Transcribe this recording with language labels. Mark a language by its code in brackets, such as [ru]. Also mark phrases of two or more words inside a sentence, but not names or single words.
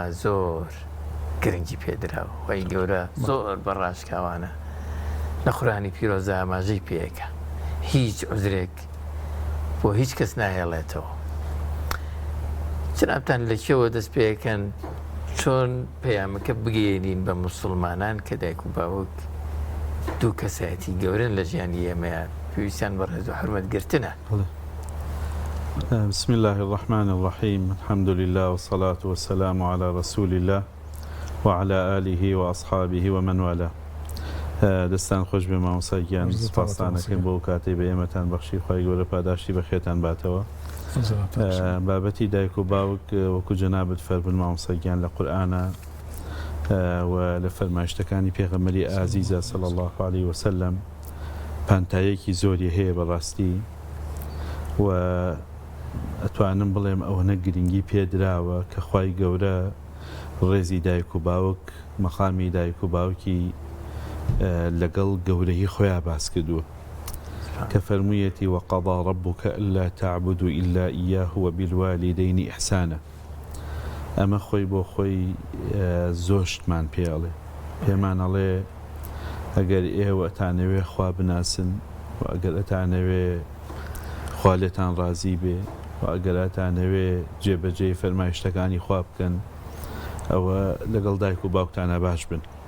[ckb] زۆر گرنگی پێدراوە وای گەورە زۆر بەڕاشکاوانە لە قورئانی پیرۆزە ئاماژەی پێیەکە هیچ عوزرێک بۆ هیچ کەس ناهێڵێتەوە جنابتان لەکێوە دەست پێەکەن چۆن پەیامەکە بگەێنین بە مسلمانان کە دایک و باوک دوو کەسایەتی گەورن لە ژیانی ئێمەیە پێویستیان بە ڕێز و حرمەتگرتنە. [ar] بسم الله الرحمن الرحيم الحمد لله والصلاة والسلام على رسول الله وعلى آله وأصحابه ومن والاه. [ckb] دەستان خۆش بێ مامۆستاگیان سوپاسانەکەین بۆ کاتەی بە ئێمەتان بەخشی خۆی گەورە پاداشتی بەخێتان باتەوە. بابەتی دایک و باوک وەکو جەنابەت فەرموون مامۆستاگیان لە قورئانە و لە فەرمایشتەکانی پێغەمبەری ئازیزە [ar] صلی الله عليه وسلم [ckb] پانتایەکی زۆری هەیە بەڕاستی و ئەتوانم بڵێم ئەوەنە گرنگی پێدراوە کە خوای گەورە ڕێزی دایک و باوک مەقامی دایک و باوکی لەگەڵ گەورەی خۆیان باس کردووە کە فەرموویەتی [ar] وقضى ربك ألا تعبدوا إلا إياه وبالوالدين إحسانا [ckb] ئەمە خۆی بۆ خۆی زۆر شتمان پێڵێ پێمان ئەڵێ ئەگەر ئێوە ئەتانەوێ خوا بناسن و ئەگەر ئەتانەوێ خوا لێتان ڕازی بێ و ئەگەر ئەتانەوێ جێبەجێ فەرمایشتەکانی خوا بکەن ئەوە لەگەڵ دایک و باوکتانە باش بن